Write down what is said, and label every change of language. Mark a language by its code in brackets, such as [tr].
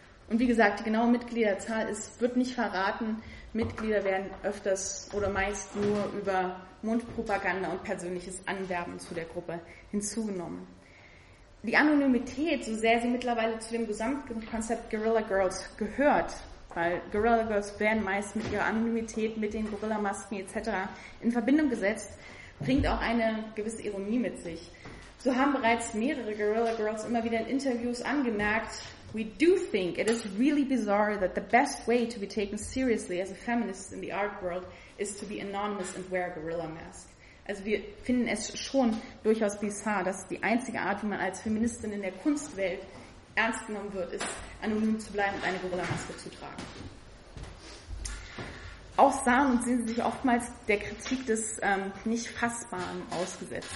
[de] Und wie gesagt, die genaue Mitgliederzahl wird nicht verraten. Mitglieder werden öfters oder meist nur über Mundpropaganda und persönliches Anwerben zu der Gruppe hinzugenommen. Die Anonymität, so sehr sie mittlerweile zu dem Gesamtkonzept Guerilla Girls gehört, weil Guerilla Girls werden meist mit ihrer Anonymität, mit den Gorilla-Masken etc. in Verbindung gesetzt, bringt auch eine gewisse Ironie mit sich. So haben bereits mehrere Guerilla Girls immer wieder in Interviews angemerkt, [en] "We do think it is really bizarre that the best way to be taken seriously as a feminist in the art world is to be anonymous and wear a gorilla mask." [de] Also wir finden es schon durchaus bizarr, dass die einzige Art, wie man als Feministin in der Kunstwelt ernst genommen wird, ist, anonym zu bleiben und eine Gorilla-Maske zu tragen. Auch sahen und sehen sie sich oftmals der Kritik des Nicht-Fassbaren ausgesetzt.